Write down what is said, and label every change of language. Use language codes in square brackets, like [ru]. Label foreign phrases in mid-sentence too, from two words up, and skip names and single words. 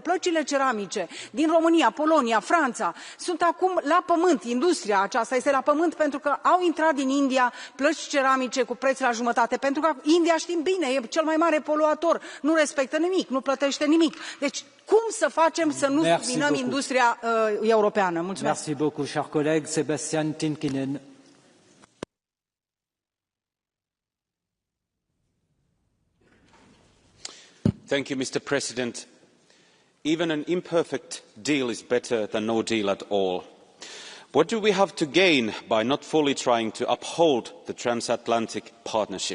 [ro] Plăcile ceramice din România, Polonia, Franța sunt acum la pământ. Industria aceasta este la pământ pentru că au intrat din India plăci ceramice cu preț la jumătate. Pentru că India, știm bine, e cel mai mare poluator. Nu respectă nimic, nu plătește nimic. Deci cum să facem să nu subminăm industria europeană? Mulțumesc. [fr] Merci beaucoup, cher collègue. [en] Sebastian Tinkinen. Mr President. Even an imperfect deal is better than no deal at all. What do we have to gain by not fully trying to uphold the transatlantic partnership?